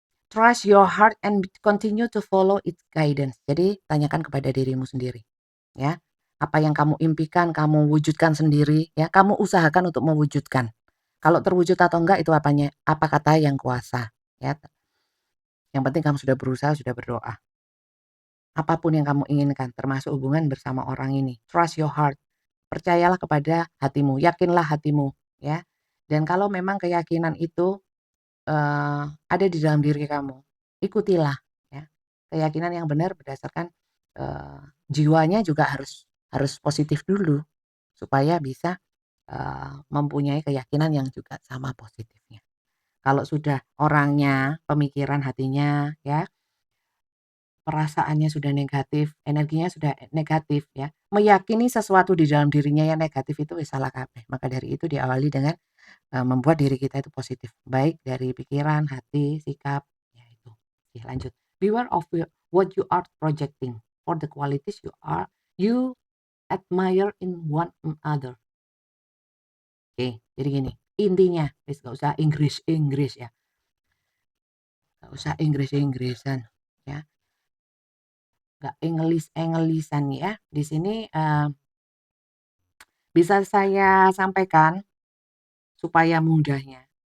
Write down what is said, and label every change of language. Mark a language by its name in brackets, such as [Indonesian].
[English] Trust your heart and continue to follow its guidance. [Indonesian] Jadi tanyakan kepada dirimu sendiri, ya. Apa yang kamu impikan, kamu wujudkan sendiri, ya. Kamu usahakan untuk mewujudkan. Kalau terwujud atau enggak itu apanya, apa kata yang kuasa, ya. Yang penting kamu sudah berusaha, sudah berdoa. Apapun yang kamu inginkan, termasuk hubungan bersama orang ini. [English] Trust your heart. [Indonesian] Percayalah kepada hatimu, yakinlah hatimu, ya. Dan kalau memang keyakinan itu ada di dalam diri kamu, ikutilah ya. Keyakinan yang benar berdasarkan jiwanya juga harus positif dulu supaya bisa mempunyai keyakinan yang juga sama positifnya. Kalau sudah orangnya, pemikiran hatinya ya, perasaannya sudah negatif, energinya sudah negatif ya, meyakini sesuatu di dalam dirinya yang negatif itu [Javanese] wis salah kabeh. [Indonesian] Maka dari itu diawali dengan membuat diri kita itu positif, baik dari pikiran, hati, sikap, ya itu. Oke, lanjut. [English] Beware of what you are projecting for the qualities you admire in one another. [Indonesian] Oke, jadi gini, intinya, wis gak usah Inggris-Inggris ya, gak usah Inggris-Inggrisan ya, gak English-Englishan ya. Di sini bisa saya sampaikan supaya mudahnya.